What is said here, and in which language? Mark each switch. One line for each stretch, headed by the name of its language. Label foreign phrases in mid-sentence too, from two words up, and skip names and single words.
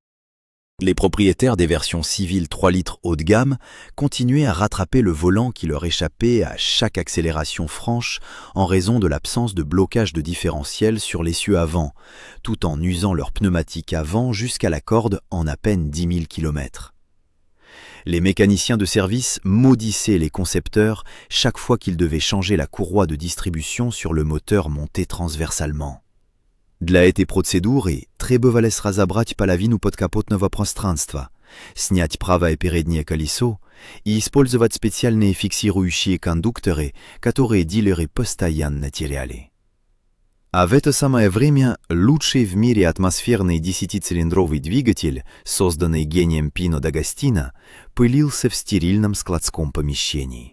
French: Les propriétaires des versions civiles 3 litres haut de gamme continuaient à rattraper le volant qui leur échappait à chaque accélération franche en raison de l'absence de blocage de différentiel sur l'essieu avant, tout en usant leur pneumatique avant jusqu'à la corde en à peine 10 000 km. Les mécaniciens de service maudissaient les concepteurs chaque fois qu'ils devaient changer la courroie de distribution sur le moteur monté transversalement.
Russian: Dla этой процедуры требовалось разобрать половину подкапотного пространства, снять правое переднее колесо и использовать специальные фиксирующие кондукторы, которые дилеры постоянно теряли. А в это самое время лучший в мире атмосферный 10-цилиндровый двигатель, созданный гением Пино d'Agostino, пылился в стерильном складском помещении.